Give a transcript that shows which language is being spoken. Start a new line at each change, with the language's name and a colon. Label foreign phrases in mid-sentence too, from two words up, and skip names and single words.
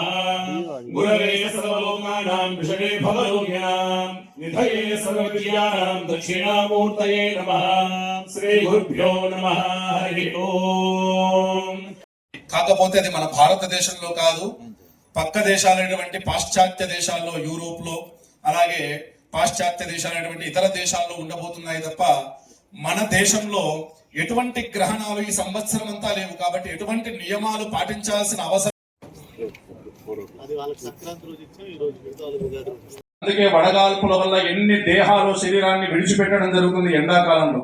Sanskrit: गुरवे सर्वलोकानां विषये भवरोगिणां निधये सर्वविद्यानां दक्षिणामूर्तये नमः। श्री गुरुभ्यो नमः। हरि ओम।
Telugu: కాకపోతే అది మన భారతదేశంలో కాదు, పక్క దేశాలైనటువంటి పాశ్చాత్య దేశాల్లో, యూరోప్ లో, అలాగే పాశ్చాత్య దేశాలైనటువంటి ఇతర దేశాల్లో ఉండబోతున్నాయి తప్ప మన దేశంలో ఎటువంటి గ్రహణాలు ఈ సంవత్సరం అంతా లేవు. కాబట్టి ఎటువంటి నియమాలు పాటించాల్సిన అవసరం. అందుకే వడగాల్పుల వల్ల ఎన్ని దేహాలు శరీరాన్ని విడిచిపెట్టడం జరుగుతుంది ఎండాకాలంలో.